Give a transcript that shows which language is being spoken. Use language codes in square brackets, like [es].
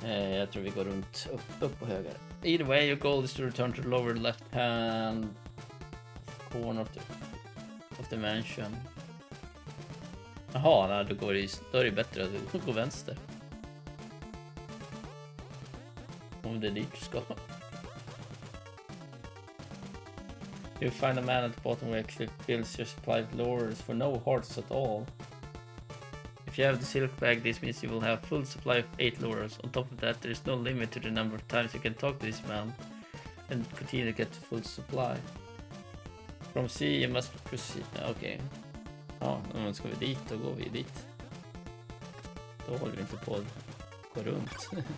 [sv] Jag tror vi går runt upp och höger. [en] Either way, your goal is to return to the lower left hand corner of the mansion. [sv] Jaha, nej, då är det bättre att gå vänster. Om det är dit du ska. [en] You find a man at the bottom who actually fills your supply of lures for no hearts at all. If you have the silk bag, this means you will have full supply of 8 lures. On top of that, there is no limit to the number of times you can talk to this man and continue to get full supply. From C you must proceed. Okej. [sv] Ja, men ska vi dit, då går vi dit. Då håller vi inte på att gå runt.